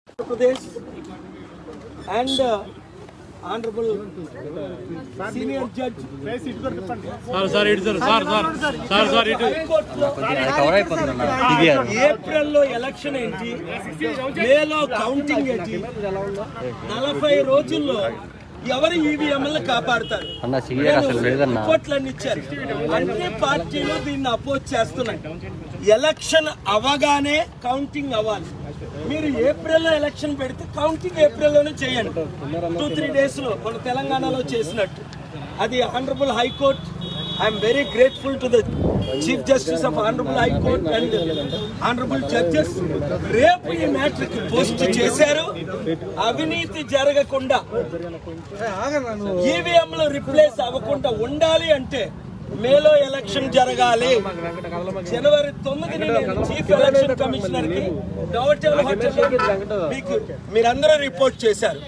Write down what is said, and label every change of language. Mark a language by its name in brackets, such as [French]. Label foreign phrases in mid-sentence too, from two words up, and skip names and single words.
[English] Pradesh and Honorable Senior Judge. [Telugu] ఏప్రిల్ లో ఎలక్షన్ ఏంటి, మే లో కౌంటింగ్ ఏంటి, 40 రోజుల్లో ఎవరు ఈవీఎంలను కాపాడతారు రిపోర్ట్లన్నీ ఇచ్చారు. అన్ని పార్టీలు దీన్ని అపోజ్ చేస్తున్నాయి. ఎలక్షన్ అవగానే కౌంటింగ్ అవ్వాలి. మీరు ఏప్రిల్లో ఎలక్షన్ పెడితే కౌంటింగ్ ఏప్రిల్లోనే చేయండి. 2-3 days లో మన తెలంగాణలో చేసినట్టు. అది [English] Honorable High Court. I'm very grateful to the Chief Justice of Honorable High Court and Honorable Judges. [Telugu] రేపు ఈ మ్యాటర్కి పోస్ట్ చేశారు. అవినీతి జరగకుండా ఈవీఎంలు రిప్లేస్ అవ్వకుండా ఉండాలి అంటే మేలో ఎలక్షన్ జరగాలి. జనవరి 9ని నేను [English] Chief Election Commissioner [Telugu] కి మీకు మీరందరూ రిపోర్ట్ చేశారు.